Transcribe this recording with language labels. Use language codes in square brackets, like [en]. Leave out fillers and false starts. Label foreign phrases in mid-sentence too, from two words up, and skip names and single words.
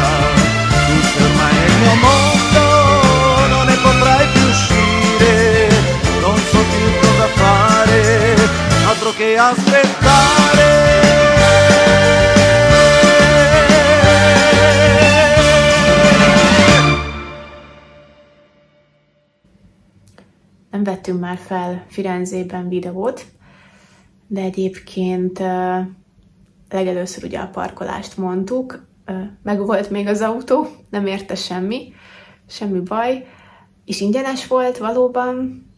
[it] Tu sei ormai nel mio mondo, non ne potrai più uscire, non so più cosa fare, altro che aspettare. [hu] Nem vettünk már fel Firenzében videót, de egyébként legelőször ugye a parkolást mondtuk, meg volt még az autó, nem érte semmi baj, és ingyenes volt valóban.